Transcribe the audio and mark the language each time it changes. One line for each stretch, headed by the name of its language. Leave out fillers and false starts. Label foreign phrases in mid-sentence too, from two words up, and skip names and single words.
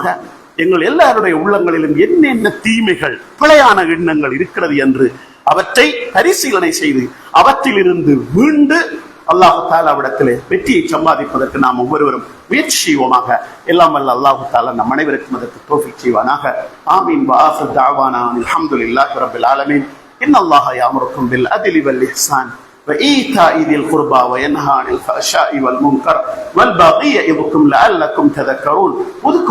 Tamil: எங்கள் எல்லாருடைய உள்ளங்களிலும் என்னென்ன தீமைகள், பிழையான எண்ணங்கள் இருக்கிறது என்று அவற்றை பரிசீலனை செய்து அவற்றிலிருந்து மீண்டு
Arabic: الله تعالى
Tamil: வெற்றியை சம்பாதிப்பதற்கு நாம் ஒவ்வொருவரும் முயற்சி செய்வோமாக. எல்லாம் வல்ல
Arabic: الله تعالى
Tamil: நம் அனைவருக்கும் அதற்கு தௌஃபீக் செய்வானாக. ஆமீன்.
Arabic: وآخر دعوانا الحمد لله رب العالمين. إن الله يأمركم بالعدل والإحسان وإيتاء ذي القربى وينهى عن الفحشاء والمنكر والبغي يعظكم لعلكم تذكرون.